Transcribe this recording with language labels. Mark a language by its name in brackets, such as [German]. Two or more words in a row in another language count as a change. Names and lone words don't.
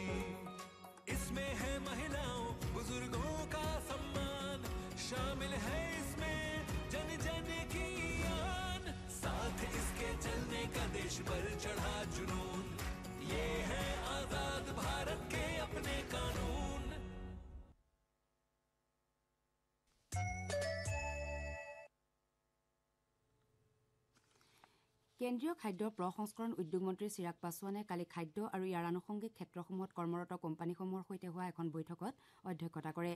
[Hindi] इसमें है महिलाओं बुजुर्गों का सम्मान, शामिल है इसमें जन जन की आन। साथ इसके चलने का देश पर चढ़ा जुनून, ये है आजाद भारत के अपने कानून। [Assamese] কেন্দ্ৰীয় খাদ্য প্ৰসংস্কৰণ উদ্যোগ মন্ত্ৰী চিৰাগ পাছোৱানে কালি খাদ্য আৰু ইয়াৰ আনুষংগিক ক্ষেত্ৰসমূহত কৰ্মৰত কোম্পানীসমূহৰ সৈতে হোৱা এখন বৈঠকত অধ্যক্ষতা কৰে।